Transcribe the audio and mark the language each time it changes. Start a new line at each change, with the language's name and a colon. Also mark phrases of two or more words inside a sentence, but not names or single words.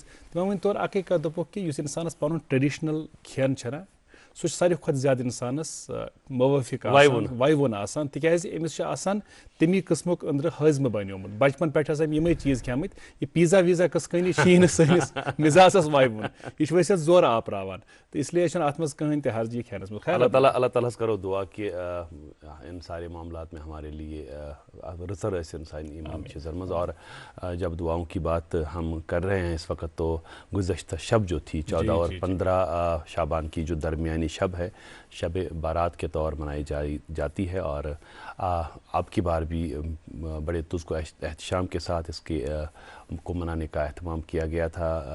Kashmiri: تِمو ؤنۍ تورٕ اکٕے کتھ, دوٚپُکھ کہِ یُس اِنسانس پنُن ٹریڈِشنل کھٮ۪ن چھُنہ سُہ چھُ ساروی کھۄتہٕ زیادٕ اِنسانس موٲفِق آسان, وایوُن آسان, تِکیازِ أمِس چھُ آسان تمی قٕسمُک أنٛدرٕ ہٲضمہٕ بنیومُت. بچپن پٮ۪ٹھ ہسا یِمے چیٖز کھٮ۪مٕتۍ, یہِ پیٖزا ویٖزا قٕصہٕ کھٲنی چھِی نہٕ سٲنِس مِزاجس وایوُن, یہِ چھُ ؤسِتھ زورٕ آپراوان, تہٕ اسلیے چھُنہٕ اتھ منٛز کٕہٕنۍ تہِ حرجی کھٮ۪نس منٛز.
Urdu: اللہ تعالیٰ کرو دعا کہ ان سارے معاملات میں ہمارے لیے
Kashmiri: رٕژر ٲسِن سانہِ یِمن چیٖزن منٛز.
Urdu: اور جب دعاؤں کی بات ہم کر رہے ہیں اس وقت, تو گزشتہ شب جو تھی 14 اور 15 شعبان کی جو درمیانی شب ہے, شب بارات کے طور منائی جاتی ہے, اور اب کی بار بھی بڑے تزک و احتشام کے ساتھ اس کے کو منانے کا اہتمام کیا گیا تھا.